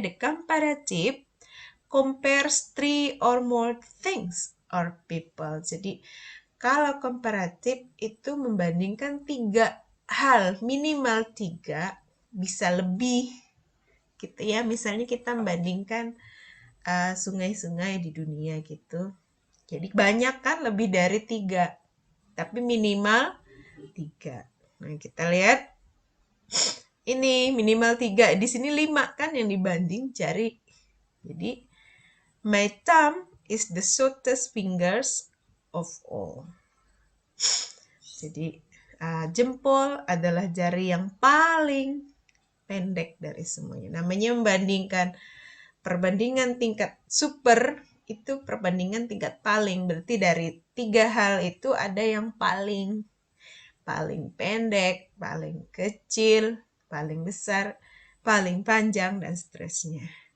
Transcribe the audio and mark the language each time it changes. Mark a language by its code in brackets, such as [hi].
[en] The comparative compares 3 or more things or people. [id] Jadi kalau komparatif itu membandingkan 3 hal, minimal 3, bisa lebih gitu ya. Misalnya kita membandingkan sungai-sungai di dunia gitu. Jadi banyak kan, lebih dari 3, tapi minimal 3. Nah, kita lihat ini minimal 3, di sini 5 kan yang dibanding jari. Jadi [en] my thumb is the shortest fingers of all. [id] Jadi jempol adalah jari yang paling pendek dari semuanya. Namanya membandingkan, perbandingan tingkat super itu perbandingan tingkat paling. Berarti dari 3 hal itu ada yang paling pendek, paling kecil, paling besar, paling panjang, dan seterusnya.